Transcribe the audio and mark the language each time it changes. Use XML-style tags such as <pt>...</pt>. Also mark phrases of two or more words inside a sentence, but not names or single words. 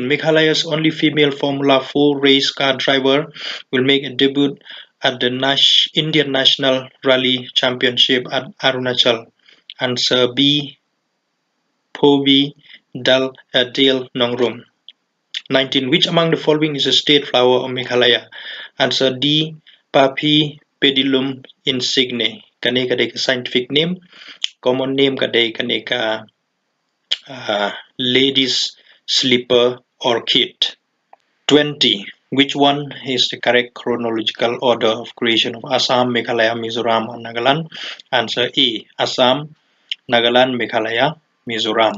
<en>Meghalaya's only female Formula 4 race car driver will make a debut at the Indian National Rally Championship at Arunachal. Answer B. Phoebe Dale Nongrum. 19. Which among the following is a state flower of Meghalaya? Answer D. Paphiopedilum insigne.</en> <kha>Kane kadai ka</kha> <en>scientific name. Common name</en> <kha>kadai kane ka</kha> <en>ladies slipper orchid. 20. Which one is the correct chronological order of creation of Assam, Meghalaya, Mizoram, and Nagaland? Answer A. Assam, Nagaland, Meghalaya, Mizoram.</en>